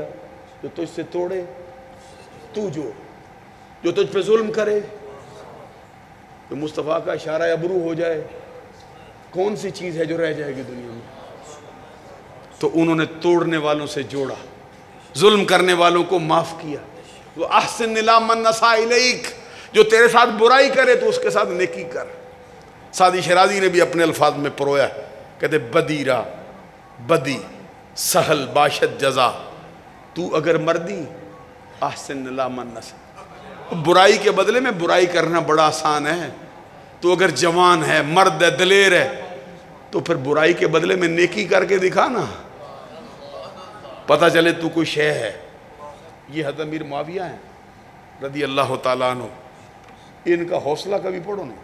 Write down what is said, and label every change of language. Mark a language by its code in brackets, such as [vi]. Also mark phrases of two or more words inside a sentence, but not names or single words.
[ur] جو تجھ سے توڑے تو جو تجھ پہ ظلم کرے تو مصطفیٰ کا اشارہ ابرو ہو جائے، کون سی چیز ہے جو رہ جائے گی دنیا میں؟ تو انہوں نے توڑنے والوں سے جوڑا، ظلم کرنے والوں کو معاف کیا۔ وہ [ar] احسن الی من اساء الیک، [ur] جو تیرے ساتھ برائی کرے تو اس کے ساتھ نیکی کر۔ سعدی شیرازی نے بھی اپنے الفاظ میں پرویا، کہتے [fa] بدیرہ بدی سہل باشد جزا، تو اگر مردی [ar] احسن الی من اساء، [ur] برائی کے بدلے میں برائی کرنا بڑا آسان ہے۔ تو اگر جوان ہے، مرد ہے، دلیر ہے، تو پھر برائی کے بدلے میں نیکی کر کے دکھا نا، پتہ چلے تو کوئی شے ہے۔ یہ حضرت امیر معاویہ ہیں [ar] رضی اللہ تعالیٰ عنہ، [ur] ان کا حوصلہ کبھی پڑھو نا۔